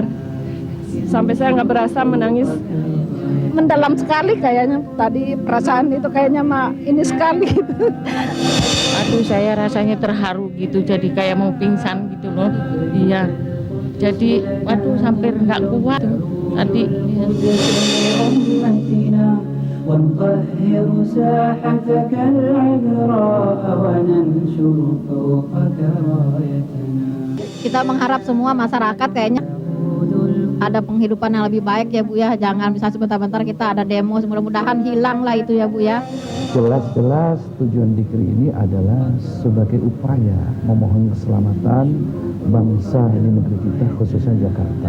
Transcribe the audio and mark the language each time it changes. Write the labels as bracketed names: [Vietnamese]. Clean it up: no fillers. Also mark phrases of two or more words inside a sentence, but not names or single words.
[Indonesian] Sampai saya nggak berasa menangis. Mendalam sekali kayaknya tadi perasaan itu kayaknya ini sekali. Aduh, saya rasanya terharu gitu, jadi kayak mau pingsan gitu loh. Iya. Jadi waduh sampai nggak kuat tadi. [Arabic] ونطهر ساحتك العذراء وننشر فوقك رايتنا. [Indonesian] Kita mengharap semua masyarakat kayaknya ada penghidupan yang lebih baik ya Bu ya. Jangan bisa sebentar-bentar kita ada demo, mudah-mudahan hilang lah itu ya Bu ya. Jelas-jelas tujuan zikir ini adalah sebagai upaya memohon keselamatan bangsa ini, negeri kita khususnya Jakarta.